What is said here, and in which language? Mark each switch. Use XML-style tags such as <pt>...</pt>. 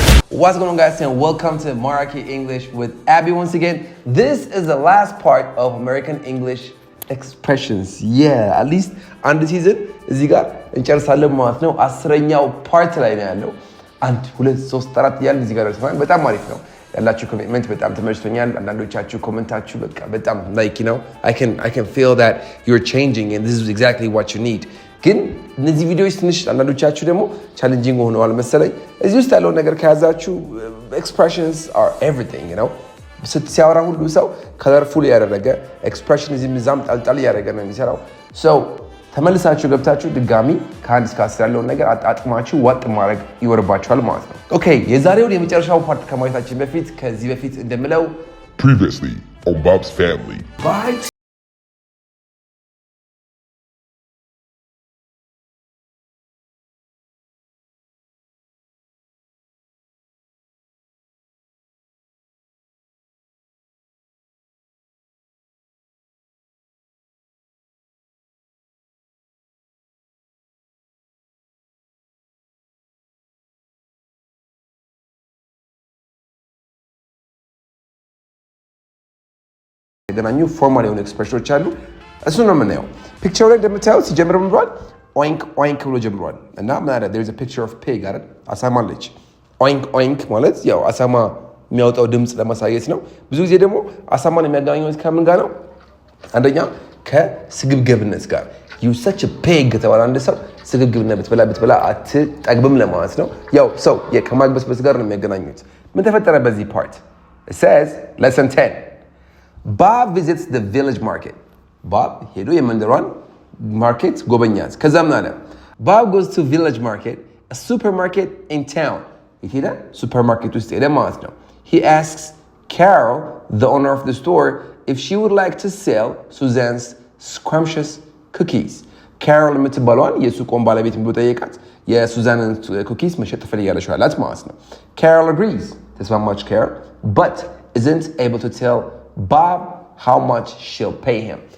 <en>What's going on, guys, and welcome to Maraki English with Abby once again. This is the last part of American English expressions. Yeah, at least</en> <am>አንድ ሲዝን እዚህ ጋር እንጨርሳለን ማለት ነው። 10ኛው ፓርት ላይ ነው ያለው። 1 2 3 4 ያለ እዚህ ጋር ደርሰናል። በጣም አሪፍ ነው ያላችሁ ኮሜንት በጣም ተመችቶኛል። አንዳንዶቻችሁ ኮሜንታችሁ በቃ በጣም</am> <en>like you know I can feel that you're changing and this is exactly what you need.</en> <am>ግን እነዚህ ቪዲዮዎች ትንሽ አንዳንዶቻችሁ ደግሞ ቻሌንጂንግ ሆነዋል መሰለኝ። እዚህ ውስጥ ያለው ነገር ከያዛችሁ</am> <en>expressions are everything, you know.</en> <am>ሲያወራ ሁሉ ሰው colorful ያደረገ expression እዚህ ምዛም ጣልጣል ያደረገ ነው የሚሰራው። so ተመልሳችሁ ገብታችሁ ድጋሚ ከ1 እስከ 10 ያለውን ነገር አጣጥማችሁ ዋጥ ማድረግ ይወርባችኋል ማለት ነው። ኦኬ የዛሬው የመጨረሻው ፓርት ከማየታችን በፊት ከዚህ በፊት እንደምለው</am> <en>previously on Bob's Family. Bye.</en> <am>ገናኙ ፎርማል የሆኑ ኤክስፕሬሽኖች አሉ። እሱ ነው የምናየው። ፒክቸሩ ላይ እንደምታዩት ሲጀምር ምን ብሏል? ኦይንክ ኦይንክ ብሎ ጀምሯል። እና ምን አለ?</am> <en>there is a picture of pig</en> <am>አይደል? አሳማ አለች። ኦይንክ ኦይንክ ማለት ያው አሳማ የሚያወጣው ድምጽ ለማሳየት ነው። ብዙ ጊዜ ደግሞ አሳማን የሚያገናኙት ከምን ጋር ነው? አንደኛ ከስግብግብነት ጋር</am> <en>you such a pig</en> <am>ተባለ አንድ ሰው ስግብግብነት ብትበላ አትጠግብም ለማለት ነው። ያው ሰው ከማግበስበስ ጋር ነው የሚያገናኙት። ምን ተፈጠረ በዚህ ፓርት?</am> <en>it says lesson 10 Bob visits the village market.</en> <am>Bob ሄዶ የመንደሯን ማርኬት ጎበኛት። ከዛ ምን አለ?</am> <en>Bob goes to village market, a supermarket in town.</en> <am>ሄደ ሱፐርማርኬት ውስጥ ሄደ ማለት ነው።</am> <en>He asks Carol, the owner of the store, if she would like to sell Suzanne's scrumptious cookies.</en> <am>Carol የምትባለዋን የሱቆን ባለቤት ጠየቃት። የሱዛንን ኩኪስ መሸጥ ትፈልጋለች አላት ማለት ነው።</am> <en>Carol agrees.</en> <am>ተስማማች</am> <en>Carol, but isn't able to tell Bob how much she'll pay him.</en>